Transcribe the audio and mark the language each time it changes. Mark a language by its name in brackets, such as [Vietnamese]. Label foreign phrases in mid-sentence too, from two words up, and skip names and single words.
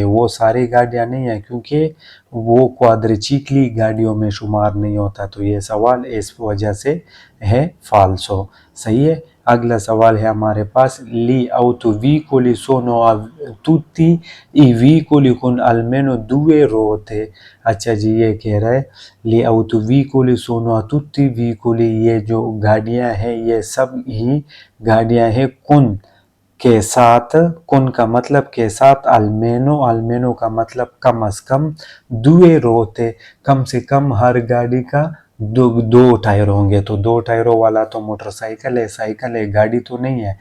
[Hindi] वो सारी गाड़ियाँ नहीं है क्योंकि वो क्वाद्रिचिकली गाड़ियों में शुमार नहीं होता। तो ये सवाल इस वजह से है फाल्सो। सही है। अगला सवाल है हमारे पास [Italian] Gli autovicoli sono tutti i veicoli con almeno 2 ruote। [Hindi] अच्छा जी, ये कह रहा है [Italian] Gli autovicoli sono tutti i veicoli, [Hindi] ये जो गाड़ियाँ हैं ये सब ही गाड़ियाँ हैं कुन के साथ, कुन का मतलब के साथ, अल्मेनो का मतलब कम से कम, [Italian] due ruote [Hindi] कम से कम हर गाड़ी का दो टायर होंगे। तो 2 टायरों वाला तो मोटरसाइकिल है, साइकिल है, गाड़ी तो नहीं है।